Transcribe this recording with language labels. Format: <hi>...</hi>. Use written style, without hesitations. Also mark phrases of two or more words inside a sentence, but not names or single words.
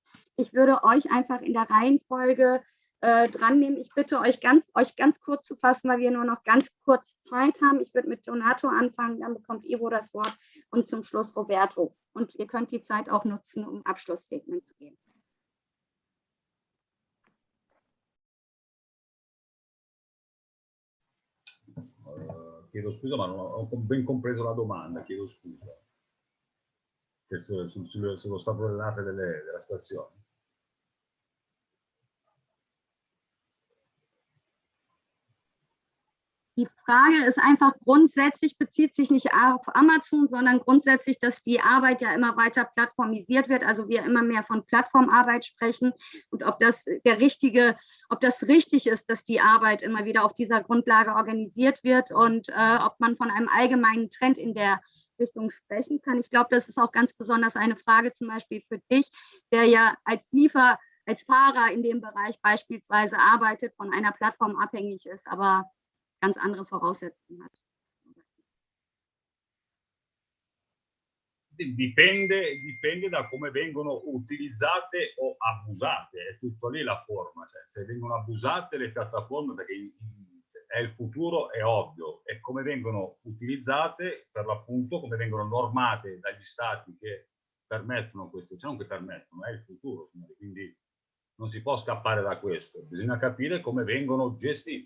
<de>Ich würde euch einfach in der Reihenfolge dran nehmen. Ich bitte euch ganz kurz zu fassen, weil wir nur noch ganz kurz Zeit haben. Ich würde mit Donato anfangen, dann bekommt Ivo das Wort und zum Schluss Roberto. Und ihr könnt die Zeit auch nutzen, um Abschlussstatement zu geben.</de> <it>Chiedo scusa, ma non ho ben compreso la domanda, chiedo scusa. Sullo stato dell'arte della situazione.</it> <de>Die Frage ist einfach grundsätzlich, bezieht sich nicht auf Amazon, sondern grundsätzlich, dass die Arbeit ja immer weiter plattformisiert wird, also wir immer mehr von Plattformarbeit sprechen und ob das richtig ist, dass die Arbeit immer wieder auf dieser Grundlage organisiert wird und ob man von einem allgemeinen Trend in der Richtung sprechen kann. Ich glaube, das ist auch ganz besonders eine Frage zum Beispiel für dich, der ja als Fahrer in dem Bereich beispielsweise arbeitet, von einer Plattform abhängig ist, aber ganz andere Voraussetzungen hat.</de> <it>Dipende da come vengono utilizzate o abusate, è tutto lì la forma, cioè, se vengono abusate le piattaforme, perché è il futuro, è ovvio, e come vengono utilizzate, per l'appunto, come vengono normate dagli stati che permettono questo, cioè non che permettono, è il futuro, quindi non si può scappare da questo, bisogna capire come vengono gestite.</it>